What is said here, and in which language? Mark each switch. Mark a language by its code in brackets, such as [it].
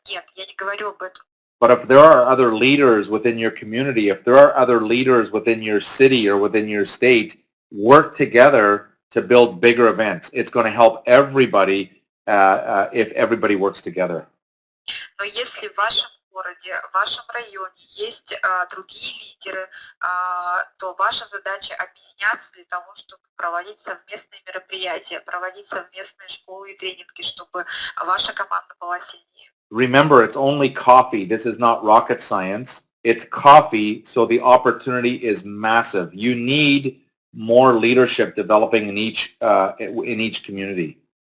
[ru] Нет, я не говорю об этом. [en] But if there are other leaders within your community, if there are other leaders within your city or within your state, work together to build bigger events. It's going to help everybody if everybody works together. [ru] Но если в вашем городе, в вашем районе есть другие лидеры, то ваша задача объединяться для того, чтобы проводить совместные мероприятия, проводить совместные школы и тренинги, чтобы ваша команда была сильнее. [en] Remember, it's only coffee. This is not rocket science. It's coffee, so the opportunity is massive. You need more leadership developing in each community.